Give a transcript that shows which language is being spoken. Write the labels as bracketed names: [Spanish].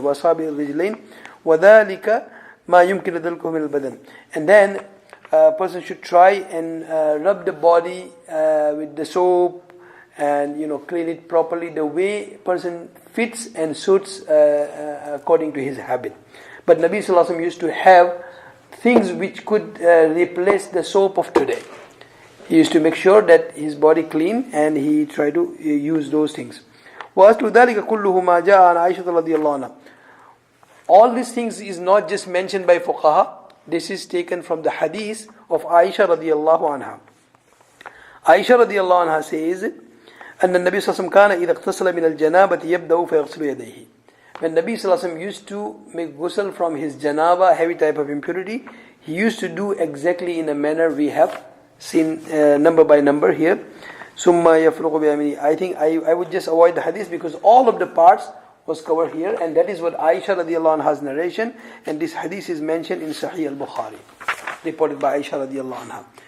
[Arabic] وأصابع الرجلين وذلك ما يمكن دلكه من البدن. [English] And then a person should try and rub the body with the soap, and clean it properly the way person fits and suits according to his habit. But Nabi Sallallahu Alaihi Wasallam used to have things which could replace the soap of today. He used to make sure that his body clean, and he tried to use those things. [Arabic] وَأَسْلُ ذَلِكَ كُلُّهُ مَا جَاءَ عَنْ عَائِشَةَ رَضِيَ اللَّهُ عَنْهَا. [English] All these things is not just mentioned by fuqaha. This is taken from the hadith of Aisha radiyallahu anha. Aisha radiyallahu anha says, [Arabic] أن النبي صلى الله عليه وسلم كان إذا اغتسل من الجنابة يبدأ فيغسل يديه. [English] When Nabi Sallallahu Alaihi Wasallam used to make ghusl from his janaba, heavy type of impurity, he used to do exactly in a manner we have seen number by number here. [Arabic] ثم يفرغ بيمينه. [English] I think I would just avoid the hadith because all of the parts was covered here, and that is what Aisha radiallahu anha's narration, and this hadith is mentioned in Sahih al-Bukhari, reported by Aisha radiallahu anha.